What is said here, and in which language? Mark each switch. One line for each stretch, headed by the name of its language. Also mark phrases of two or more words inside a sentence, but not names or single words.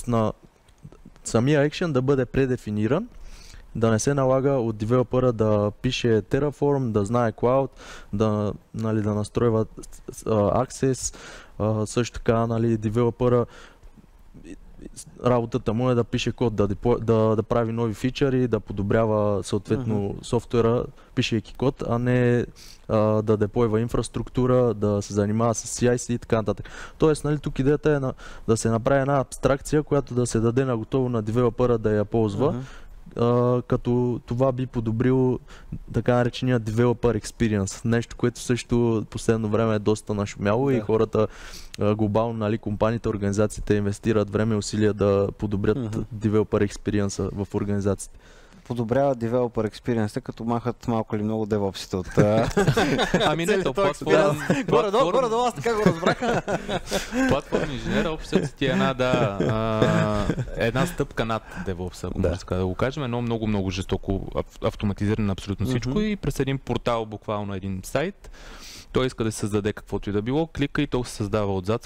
Bulgarian: Тоест на самия екшен да бъде предефиниран да не се налага от девелопера да пише Terraform, да знае Cloud, да настройва Access, също така девелопера работата му е да пише код, да прави нови фичъри, да подобрява съответно софтуера, пишейки код, а не да деплойва инфраструктура, да се занимава с CI/CD и така нататък. Тоест, тук идеята е да се направи една абстракция, която да се даде на готово на девелопера да я ползва, като това би подобрило така наречения
English: developer experience.
Bulgarian: Нещо, което също последно време е доста нашумяло и хората глобално, компаниите, организациите инвестират време и усилия да подобрят
English: developer experience
Bulgarian: в организациите. Подобрява
English: developer experience,
Bulgarian: като махат малко или много девопсите от... Ами не, то платформа... Горе-долу аз така го разбраха. Платформа инженер, общо ти е една стъпка над DevOps, ако може така да го кажем. Едно много жестоко автоматизиране на абсолютно всичко и през един портал, буквално един сайт, той иска да се създаде каквото и да било, клика и то се създава отзад.